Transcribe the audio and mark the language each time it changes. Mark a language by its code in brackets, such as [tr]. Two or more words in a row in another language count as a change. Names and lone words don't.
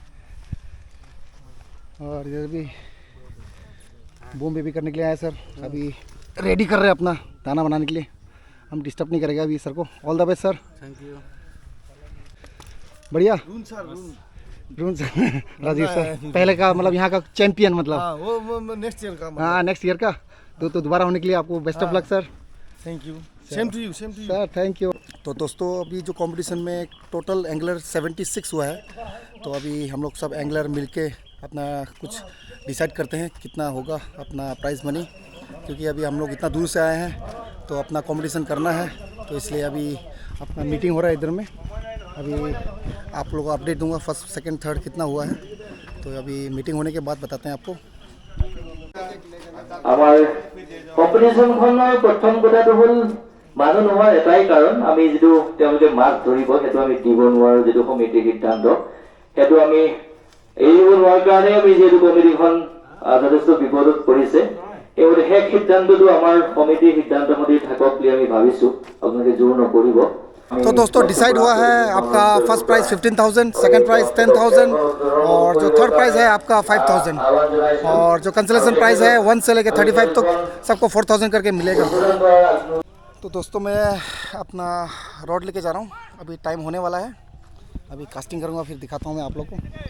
[hi] और इधर भी बूम बेबी करने के लिए आए सर, अभी रेडी कर रहे हैं अपना दाना बनाने के लिए, हम डिस्टर्ब नहीं करेगा अभी सर को। [en] all the best sir. thank you. [hi] बढ़िया। रून सर राजीव सर पहले का मतलब यहाँ का चैंपियन मतलब। हाँ, वो [en] next year [hi] का। हाँ [en] next year [hi] का, तो दोबारा होने के लिए आपको [en] best of luck sir. thank you. same to you, same to you sir thank you. [hi] तो दोस्तों अभी जो कंपटीशन में [en] total angler [hi] 76 हुआ है, तो अभी हम लोग सब एंगलर मिलके अपना कुछ डिसाइड करते हैं कितना होगा अपना [en] price money, [hi] क्योंकि अभी हम लोग इतना दूर से आए हैं तो अपना कंपटीशन करना है, तो इसलिए अभी अपना मीटिंग हो रहा है इधर में। अभी आप लोगों को अपडेट दूंगा [en] first second third [hi] कितना हुआ है, तो अभी मीटिंग होने के बाद बताते हैं आपको। [as] আমাৰ কম্পিটিশ্যনখনৰ প্ৰথম কথাটো হ'ল মানুহ নোহোৱাৰ এটাই কাৰণ, আমি যিটো তেওঁলোকে মাছ ধৰিব সেইটো আমি দিব নোৱাৰো, যিটো সমিতিৰ সিদ্ধান্ত সেইটো আমি এৰিব নোৱাৰাৰ কাৰণে আমি যিহেতু কমিটিখন যথেষ্ট বিপদত পৰিছে, এই শেষ সিদ্ধান্তটো আমাৰ সমিতিৰ সিদ্ধান্ত মতে থাকক বুলি আমি ভাবিছো, আপোনালোকে জোৰ নকৰিব। [hi] तो दोस्तों डिसाइड हुआ है आपका [en] first price [hi] 15,000, [en] second price [hi] 10,000 और जो [en] third price [hi] है आपका 5,000, और जो [en] consolation price [hi] है 1 से लेकर 35 तक सबको 4,000 करके मिलेगा। तो दोस्तों मैं अपना रॉड लेके जा रहा हूँ, अभी टाइम होने वाला है, अभी कास्टिंग करूँगा फिर दिखाता हूँ मैं आप लोग को।